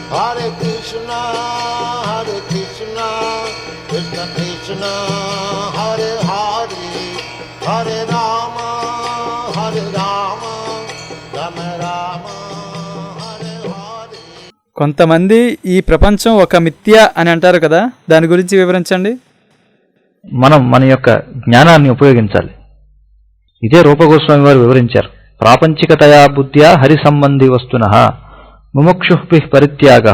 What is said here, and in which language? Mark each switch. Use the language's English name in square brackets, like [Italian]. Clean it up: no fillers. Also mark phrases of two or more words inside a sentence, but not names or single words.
[Sanskrit] Hare Krishna, Krishna Krishna, Hare Hare, Hare Rama, Rama Rama, Hare Hare. [Telugu] కొంతమంది ఈ ప్రపంచం ఒక మిథ్య అని అంటారు కదా, దాని గురించి వివరించండి. మనం మన యొక్క జ్ఞానాన్ని ఉపయోగించాలి. ఇదే రూపగోస్వామి వారు వివరించారు. [Sanskrit] ప్రాపంచికతయా బుద్ధ్యా హరి సంబంధి వస్తునః ముముక్షుః పరిత్యాగః.